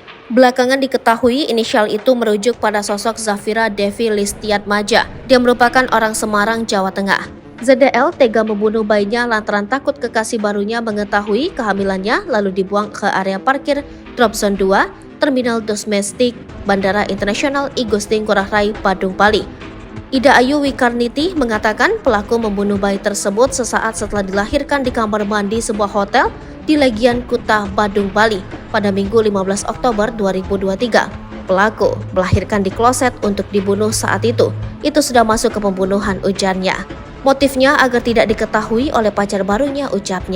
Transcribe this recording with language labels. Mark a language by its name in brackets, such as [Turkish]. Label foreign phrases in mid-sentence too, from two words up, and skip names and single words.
[Indonesian] Belakangan diketahui inisial itu merujuk pada sosok Zafira Devi Listiatmaja. Dia merupakan orang Semarang, Jawa Tengah. ZDL tega membunuh bayinya lantaran takut kekasih barunya mengetahui kehamilannya lalu dibuang ke area parkir Drop Zone 2, Terminal Domestik Bandara Internasional I Gusti Ngurah Rai, Badung, Bali. Ida Ayu Wikarniti mengatakan pelaku membunuh bayi tersebut sesaat setelah dilahirkan di kamar mandi sebuah hotel di Legian Kuta, Badung, Bali pada Minggu 15 Oktober 2023. Pelaku melahirkan di kloset untuk dibunuh saat itu. Itu sudah masuk ke pembunuhan, ujarnya. Motifnya agar tidak diketahui oleh pacar barunya, ucapnya.